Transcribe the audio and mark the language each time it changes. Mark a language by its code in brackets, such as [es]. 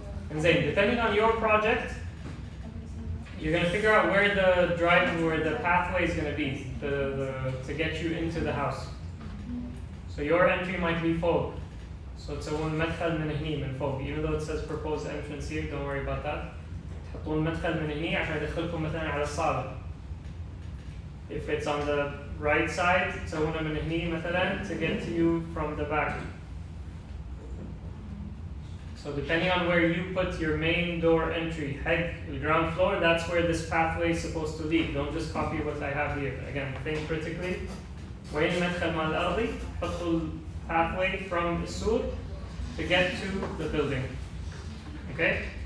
[en] And then, depending on your project, you're going to figure out where the where the pathway is going to be to get you into the house. So your entry might be فوق. [ar] So تسوون مدخل من هني من فوق. [en] Even though it says proposed entrance here, don't worry about that. [ar] تحطون مدخل من هني عشان يدخلكم مثلا على الصالة. [en] If it's on the right side, [ar] تسوونه من هني مثلا [en] to get to you from the back. So depending on where you put your main door entry, head, the ground floor, that's where this pathway is supposed to lead. Don't just copy what I have here. Again, think critically. [ar] وين المدخل مال الأرضي؟ حطوا [en] pathway from السور to get to the building. Okay?